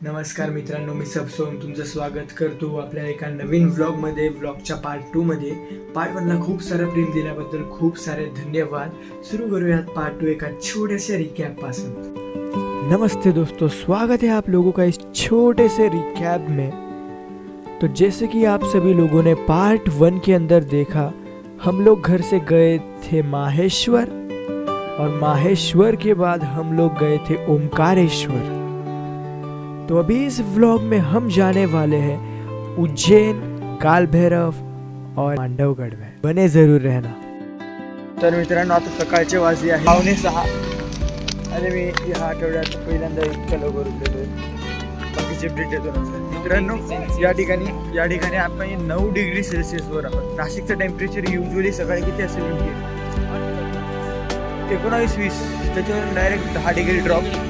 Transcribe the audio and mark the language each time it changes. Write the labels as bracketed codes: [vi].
[mr] नमस्कार मित्रांनो, मी सबसोम तुमचं स्वागत करतो आपल्या एका नवीन व्लॉगमध्ये. व्लॉगच्या पार्ट 2 मध्ये. पार्ट 1 ला खूप सारं प्रेम दिल्याबद्दल खूप सारे धन्यवाद. सुरू करूयात पार्ट 2 एका छोट्याशा रिकैप पासून. [hi] नमस्ते दोस्तों, स्वागत है आप लोगों का इस छोटे से रिकैप में. तो जैसे कि आप सभी लोगों ने पार्ट 1 के अंदर देखा, हम लोग घर से गए थे माहेश्वर और माहेश्वर के बाद हम लोग गए थे ओमकारेश्वर. तो अभी इस व्लॉग में हम जाने वाले हैं उज्जैन, काल भैरव और मांडवगढ़ में. बने जरूर रहना. [mr] तर मित्रांनो, आता सकाळचे वाजले आहे 5:30. अरे मी या आठवड्यात पहिल्यांदा इतक्या लवकर उठलेलो आहे. बाकीचे ब्रेक येतो मित्रांनो. या ठिकाणी आपण 9 डिग्री सेल्सिअसवर आहोत. नाशिकचं टेम्परेचर युजली सकाळी किती असेल म्हणजे 19-20, त्याच्यावर डायरेक्ट 10 डिग्री ड्रॉप.